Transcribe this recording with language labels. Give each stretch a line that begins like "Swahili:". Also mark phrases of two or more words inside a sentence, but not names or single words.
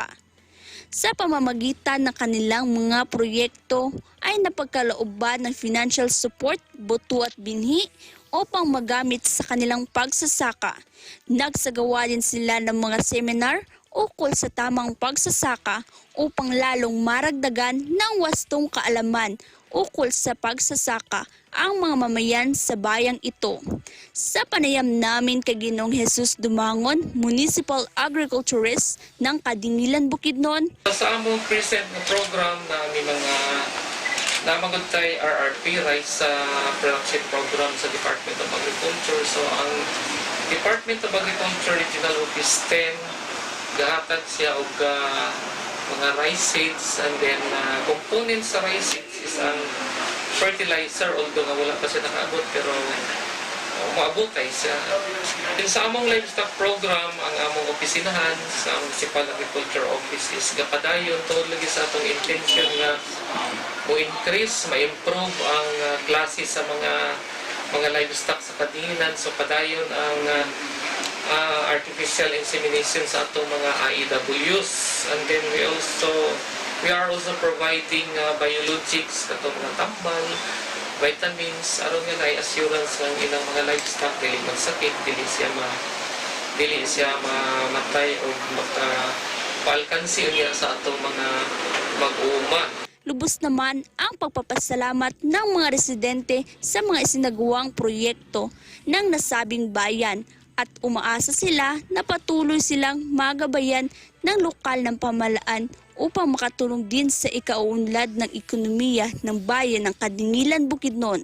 Filipino: Sa pamamagitan ng kanilang mga proyekto ay napagkalooban ng
English: financial support,
Filipino: buto at binhi upang magamit sa kanilang pagsasaka. Nagsagawa din sila ng mga seminar ukol sa tamang pagsasaka upang lalong maragdagan ng wastong kaalaman ukol sa pagsasaka ang mga mamayan sa bayang ito. Sa panayam namin kay Ginoong Jesus Dumangon,
English: Municipal Agriculturist
Filipino: ng Kadingilan, Bukidnon.
Cebuano: Sa among present na program na may mga namagod tayo RRP, Rice Production Program sa Department of Agriculture. So ang Department of Agriculture Regional Office 10, gahatag siya og mga
English: rice seeds, and then components
Cebuano: sa
English: rice seeds
Cebuano: is ang fertilizer, although nga wala pa siya nakaabot, pero maabutay sa among livestock program. Ang among opisinahan sa Municipal Agriculture Office is gapadayon tungod lagi sa atong intention nga mo-increase, ma-improve ang klase sa mga livestock sa kadinginan. So padayon ang
English: artificial insemination
Cebuano: sa atong mga IEWs,
English: and then we are also providing biologics
Cebuano: katong mga tambal, vitamins aron nga na assurance ng ilang mga livestock dili magsakit, dili siya mamatay o makapaalkansi niya sa atong mga mag-uuma.
Filipino: Lubos naman ang pagpapasalamat ng mga residente sa mga isinagawang proyekto ng nasabing bayan at umaasa sila na patuloy silang magabayan ng lokal ng pamahalaan upang makatulong din sa ikauunlad ng ekonomiya ng bayan ng Kadingilan, Bukidnon.